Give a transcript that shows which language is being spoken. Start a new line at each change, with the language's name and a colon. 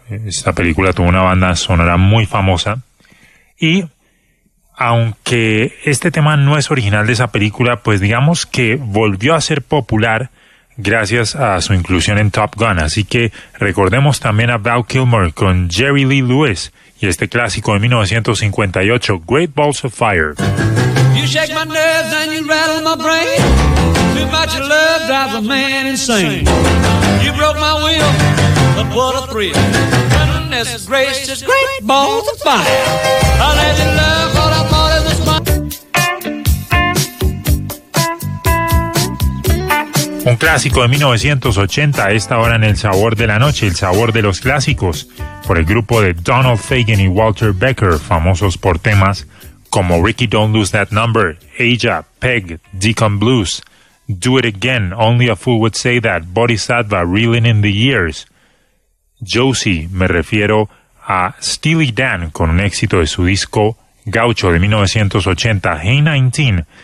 Spanish: Esta película tuvo una banda sonora muy famosa. Y aunque este tema no es original de esa película, pues digamos que volvió a ser popular gracias a su inclusión en Top Gun. Así que recordemos también a Val Kilmer con Jerry Lee Lewis y este clásico de 1958, Great Balls of Fire.
English: You shake my nerves and you rattle my brain. Too much of love drives a man insane. You broke my will, but what a thrill. Goodness gracious, great balls of fire. I let you love all I thought it was mine.
Spanish: Un clásico de 1980, a esta hora en el sabor de la noche, el sabor de los clásicos, por el grupo de Donald Fagen y Walter Becker, famosos por temas como Ricky Don't Lose That Number, Aja, Peg, Deacon Blues, Do It Again, Only a Fool Would Say That, Bodhisattva, Reeling in the Years, Josie, me refiero a Steely Dan con un éxito de su disco Gaucho de 1980, Hey 19.